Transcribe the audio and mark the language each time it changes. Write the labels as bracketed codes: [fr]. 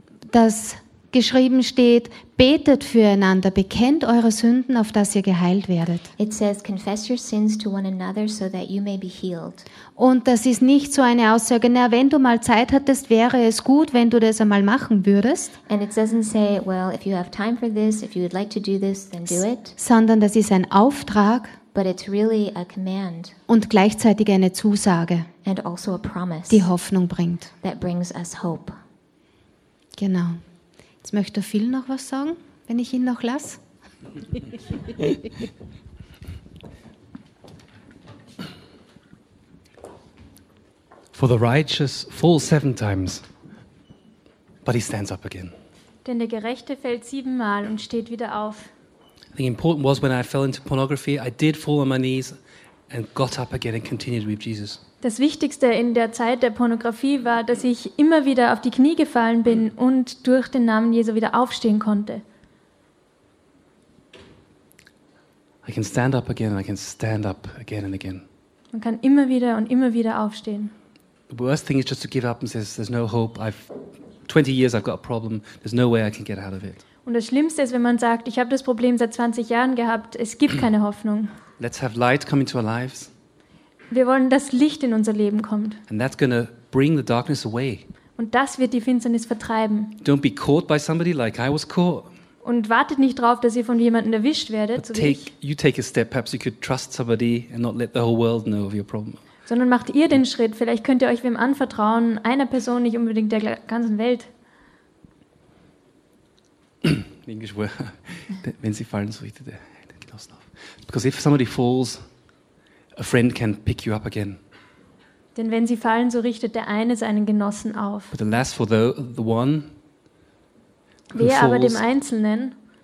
[de] Dass geschrieben steht, betet füreinander, bekennt eure Sünden, auf dass ihr geheilt werdet. [en] It says, confess your sins to one another so that you may be healed. [de] Und das ist nicht so eine Aussage, na, wenn du mal Zeit hattest, wäre es gut, wenn du das einmal machen würdest. [en] And it doesn't say, well, if you have time for this, if you would like to do this, then do it. [de] Sondern das ist ein Auftrag. [en] But it's really a command. [de] Und gleichzeitig eine Zusage. [en] And also a promise. [de] Die Hoffnung bringt. [en] That brings us hope. [de] Genau. Jetzt möchte Phil noch was sagen, wenn ich ihn noch lasse. [en] For the righteous falls 7 times, but he stands up again. [de] Denn der Gerechte fällt 7-mal und steht wieder auf. [en] The important was when I fell into pornography, I did fall on my knees and got up again and continued with Jesus. [de] Das Wichtigste in der Zeit der Pornografie war, dass ich immer wieder auf die Knie gefallen bin und durch den Namen Jesu wieder aufstehen konnte. [en] I can stand up again and I can stand up again and again. [de] Man kann immer wieder und immer wieder aufstehen. [en] The worst thing is just to give up and say there's no hope. I've 20 years I've got a problem. There's no way I can get out of it. [de] Und das Schlimmste ist, wenn man sagt, ich habe das Problem seit 20 Jahren gehabt. Es gibt keine Hoffnung. [en] Let's have light come into our lives. [de] Wir wollen, dass Licht in unser Leben kommt. [en] And that's gonna bring the darkness away. [de] Und das wird die Finsternis vertreiben. [en] Don't be caught by somebody like I was caught. [de] Und wartet nicht drauf, dass ihr von jemandem erwischt werdet, so [en] take, [de] wie ich. [en] You take a step, perhaps you could trust somebody and not let the whole world know of your problem. [de] Sondern macht ihr den Schritt, vielleicht könnt ihr euch wem anvertrauen, einer Person, nicht unbedingt der ganzen Welt. [en] English word. [de] Wenn sie fallen, so richtet er den Genossen auf. [en] Because if somebody falls, a friend can pick you up again. [de] Denn wenn sie fallen, so richtet der eine seinen Genossen auf. [en] But alas for the one who falls, [de] aber dem Einzelnen,